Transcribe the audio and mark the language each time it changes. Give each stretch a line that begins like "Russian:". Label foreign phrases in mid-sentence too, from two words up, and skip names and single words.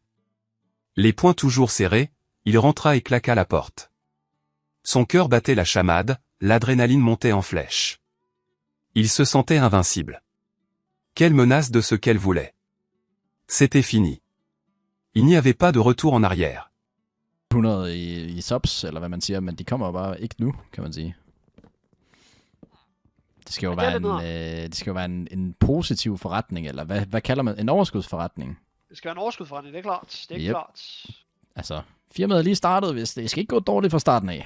French: Les poings toujours serrés, il rentra et claqua la porte. Son cœur battait la chamade, l'adrénaline montait en flèche. Il se sentait invincible. Quelle menace de ce qu'elle voulait. C'était fini. Il n'y avait pas de retour en arrière.
Danish: 100 i subs, eller hvad man siger, men de kommer jo bare ikke nu, kan man sige. Det skal jo være en positiv forretning, eller hvad kalder man? En overskudsforretning. Det skal være en overskudsforretning, det er klart. Det er klart. Altså, firmaet er lige startet, hvis det skal ikke gå dårligt fra starten af.